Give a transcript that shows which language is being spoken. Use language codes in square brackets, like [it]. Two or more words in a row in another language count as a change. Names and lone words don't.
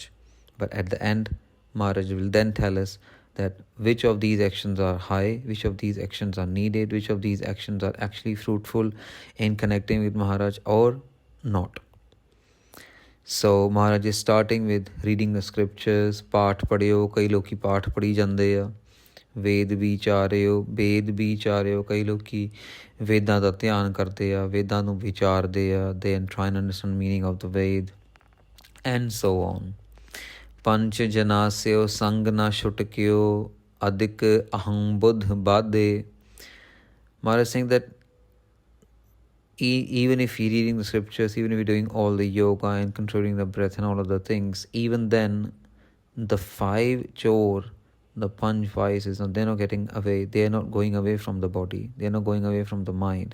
[en] But at the end, Maharaj will then tell us that which of these actions are high, which of these actions are needed, which of these actions are actually fruitful in connecting with Maharaj or not. So Maharaj is starting with reading the scriptures. [pa] ਪਾਠ ਪੜ੍ਹਿਓ, ਕਈ ਲੋਕੀ ਪਾਠ ਪੜ੍ਹੀ ਜਾਂਦੇ ਹੈ. ਵੇਦ ਵਿਚਾਰਿਓ, ਕਈ ਲੋਕੀ ਵੇਦਾਂ ਦਾ ਧਿਆਨ ਕਰਦੇ ਆ, ਵੇਦਾਂ ਨੂੰ ਵਿਚਾਰਦੇ ਆ. [en] they try and understand meaning of the Ved, and so on. [pa] ਪੰਚ ਜਨਾਸਿਓ ਸੰਗ ਨਾ ਛੁਟਕਿਓ ਅਦਿਕ ਅਹੰ ਬੁੱਧ ਬਾਧੇ. [en] Maharaj is saying that even if you're reading the scriptures, even if you're doing all the yoga and controlling the breath and all of the things, even then the 5 chore, the panch vices, they're not getting away. They're not going away from the body. They're not going away from the mind.